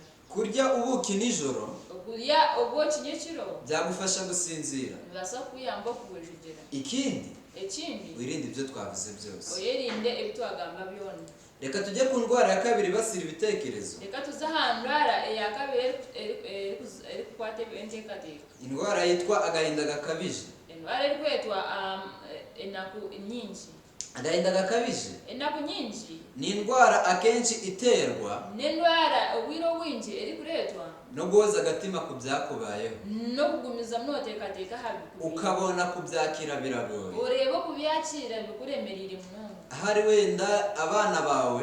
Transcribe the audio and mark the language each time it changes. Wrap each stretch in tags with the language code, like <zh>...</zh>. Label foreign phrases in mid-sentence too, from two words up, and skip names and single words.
<rw>kurya ubuki nijoro</rw> <nyn>okulya obuki nyekiro</nyn> <rw>byagufasha gusinzira</rw> <nyn>bibasa kuyamba okugwejegera</nyn> <rw>ikindi wirinde ibyo twavuze byose</rw> <nyn>oyerinde ebitwagamba byona</nyn> <rw>reka tujye ku ndwara ya kabiri ibasira ibitekerezo</rw> <nyn>reka tuze ahantu ndwara iya kabiri eri kukwata entekateka</nyn> <rw>indwara yitwa agahinda gakabije</rw> <nyn>indwara eri kwetwa enaku nyingi</nyn> <rw>agahinda gakabije</rw> <nyn>enaku nyingi</nyn> <rw>ni indwara akenshi iterwa</rw> <nyn>n'indwara ubwiro bwinshi eri kuretwa</nyn> <rw>no guhoza agatima ku byakubayeho</rw> <nyn>no kugumiza munotekateka habi</nyn> <rw>ukabona kubyakira biragoye</rw> <nyn>ureba kubyakira bikuremerera munonga</nyn> <rw>ahari wenda abana bawe</rw>